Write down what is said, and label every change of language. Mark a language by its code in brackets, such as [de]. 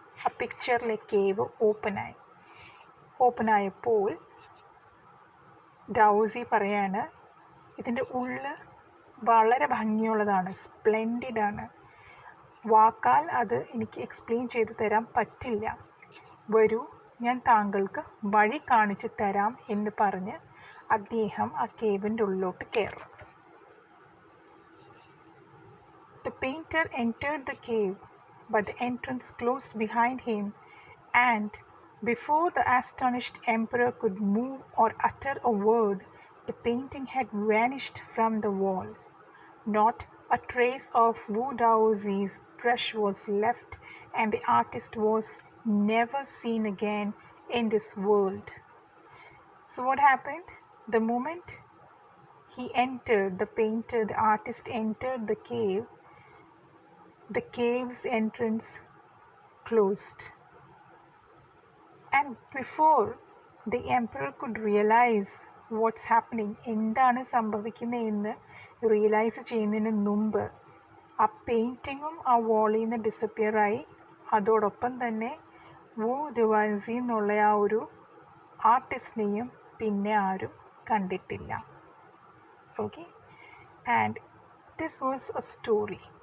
[ml] ആ പിക്ചറിലെ കേവ് ഓപ്പണായപ്പോൾ ഡാവോസി പറയാണ്, ഇതിൻ്റെ ഉള്ളിൽ വളരെ ഭംഗിയുള്ളതാണ്, സ്പ്ലെൻഡിഡാണ്. വാക്കാൽ അത് എനിക്ക് എക്സ്പ്ലെയിൻ ചെയ്തു തരാൻ പറ്റില്ല. വരൂ, ഞാൻ താങ്കൾക്ക് വഴി കാണിച്ചു തരാം എന്ന് പറഞ്ഞ് അദ്ദേഹം ആ കേവിൻ്റെ ഉള്ളിലോട്ട് കയറും. [en] The painter entered the cave, but the entrance closed behind him, and before the astonished emperor could move or utter a word, the painting had vanished from the wall. Not a trace of Wu Daozi's brush was left, and the artist was never seen again in this world. So what happened? The moment he entered, the artist entered the cave's entrance closed. And before the emperor could realize what's happening, [ml] എന്താണ് സംഭവിക്കുന്നതെന്ന് realise ചെയ്യുന്നതിന് മുമ്പ് ആ പെയിൻറ്റിങ്ങും ആ വോളിൽ നിന്ന് ഡിസപ്പിയറായി. അതോടൊപ്പം തന്നെ വോ രുവാൻസി എന്നുള്ള ആ ഒരു ആർട്ടിസ്റ്റിനെയും പിന്നെ ആരും കണ്ടിട്ടില്ല. [en] Okay, and this was a story.